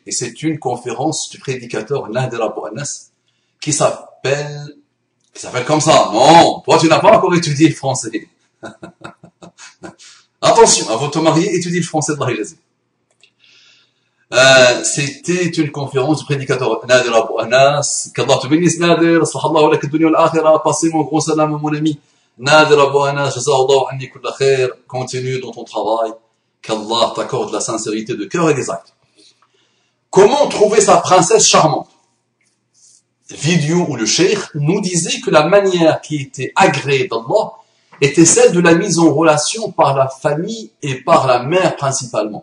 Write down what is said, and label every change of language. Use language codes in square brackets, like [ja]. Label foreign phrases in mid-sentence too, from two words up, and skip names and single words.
[fr] Et c'est une conférence du prédicateur Nader Abou Anas, qui s'appelle comme ça. Non, toi tu n'as pas encore étudié le français. Attention, avant de te marier, étudie le français de la c'était une conférence du prédicateur Nader Abou Anas. Qu'Allah te bénisse Nader, [ar] صلى الله لك الدنيا والآخرة, [fr] passez mon gros salam à mon ami Nader Abou Anas, [ar] جزاه الله عني كل خير, [fr] continue dans ton travail, qu'Allah t'accorde la sincérité de cœur et des actes. Comment trouver sa princesse charmante? Vidéo où le cheikh nous disait que la manière qui était agréée d'Allah était celle de la mise en relation par la famille et par la mère principalement.